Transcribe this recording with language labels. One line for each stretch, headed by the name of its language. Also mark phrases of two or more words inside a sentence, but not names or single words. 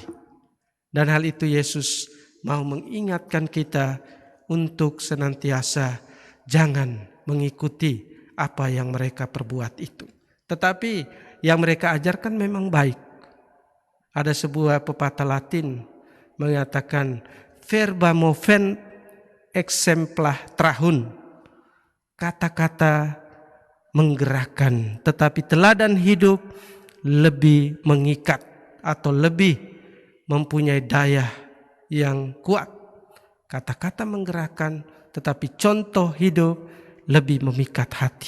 Indonesian: Dan hal itu Yesus mau mengingatkan kita untuk senantiasa jangan mengikuti apa yang mereka perbuat itu. Tetapi yang mereka ajarkan memang baik. Ada sebuah pepatah Latin mengatakan
Latin: verba movent exempla trahun.
Indonesian: Kata-kata menggerakkan, tetapi teladan hidup lebih mengikat atau lebih mempunyai daya yang kuat. Kata-kata menggerakkan, tetapi contoh hidup lebih memikat hati.